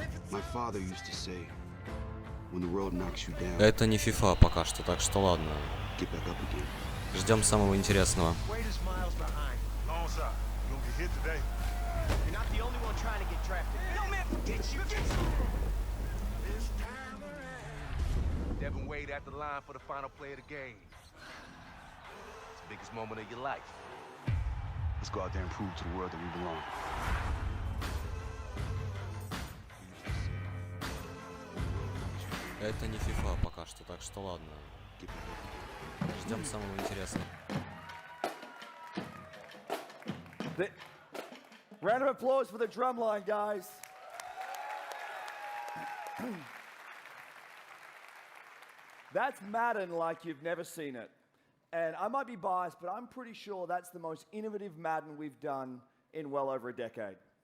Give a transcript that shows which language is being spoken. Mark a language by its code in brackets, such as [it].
[en] My father used to say, when the world knocks you down, [ru] Это не FIFA пока что, так что ладно. [en] get back up again. [ru] Ждем самого интересного. [en] Wait is miles behind. Long shot. You gonna get hit today. You're not the only one trying to get drafted. No, man, forget you. Devin Wade at the line for the final play of the game. It's the biggest moment of your life. Let's go out there and prove to the world that we belong. [ru] Это не FIFA пока что, так что ладно. Ждем самого интересного. [en] Round of applause for the drumline, guys. That's Madden like you've never seen it. And I might be biased, but I'm pretty sure that's the most innovative Madden we've done in well over a decade.